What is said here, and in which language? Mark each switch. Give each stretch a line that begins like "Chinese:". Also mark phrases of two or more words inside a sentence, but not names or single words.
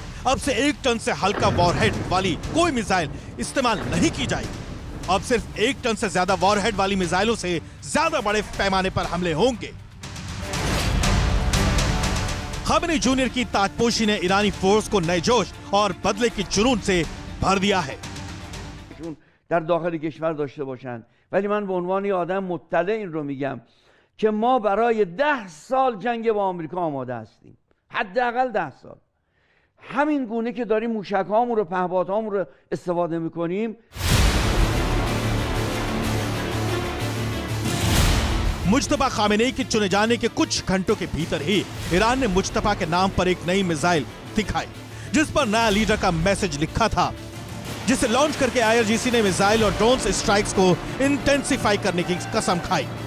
Hindi: अब से 1 टन से हल्का वॉरहेड वाली कोई मिसाइल इस्तेमाल नहीं की जाएगी। अब सिर्फ 1 टन से ज्यादा वॉरहेड वाली मिसाइलों से ज्यादा बड़े पैमाने पर हमले होंगे। खामनेई जूनियर की ताजपोशी ने ईरानी फोर्स को नए जोश और बदले की जुनून से भर दिया है।
Persian: در داخل کشور داشته باشن، ولی من به عنوان یه آدم مطلع این رو میگم که ما برای 10 سال جنگ با آمریکا آماده هستیم، حداقل 10 سال. همین گونه که داریم موشک‌هامون رو پهپادهامون رو استفاده میکنیم.
Hindi: मुज्तबा खामेनेई के चुने जाने के कुछ घंटों के भीतर ही ईरान ने मुज्तबा के नाम पर एक नई मिसाइल दिखाई, जिस पर नया लीडर का मैसेज लिखा था, जिसे लॉन्च करके आईआरजीसी ने मिसाइल और
English: drone strikes
Hindi: को इंटेंसिफाई करने की कसम खाई।